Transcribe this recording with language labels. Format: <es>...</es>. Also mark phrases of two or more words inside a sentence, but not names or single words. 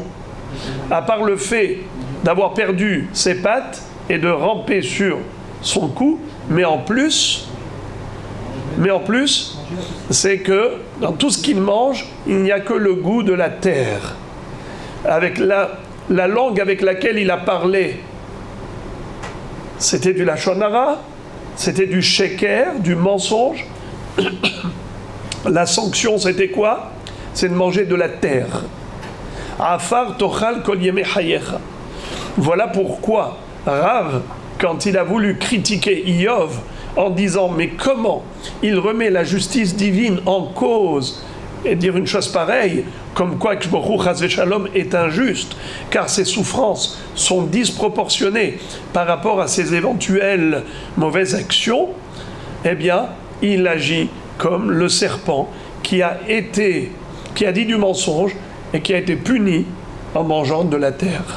<fr>À part le fait d'avoir perdu ses pattes et de ramper sur son cou, mais en plus, c'est que dans tout ce qu'il mange, il n'y a que le goût de la terre. Avec la langue avec laquelle il a parlé, c'était du</fr> <he>לשון הרע,</he> <fr>c'était du sheker, du mensonge. La sanction, c'était quoi? C'est de manger de la terre.</fr> <he>עפר תאכל כל ימי חייך.</he> <fr>Voilà pourquoi Rav, quand il a voulu critiquer Iyov en disant mais comment il remet la justice divine en cause et dire une chose pareille, comme quoi que</fr> <he>חס ושלום</he> <fr>est injuste, car ses souffrances sont disproportionnées par rapport à ses éventuelles mauvaises actions, eh bien, il agit comme le serpent qui a dit du mensonge et qui a été puni en mangeant de la terre.</fr>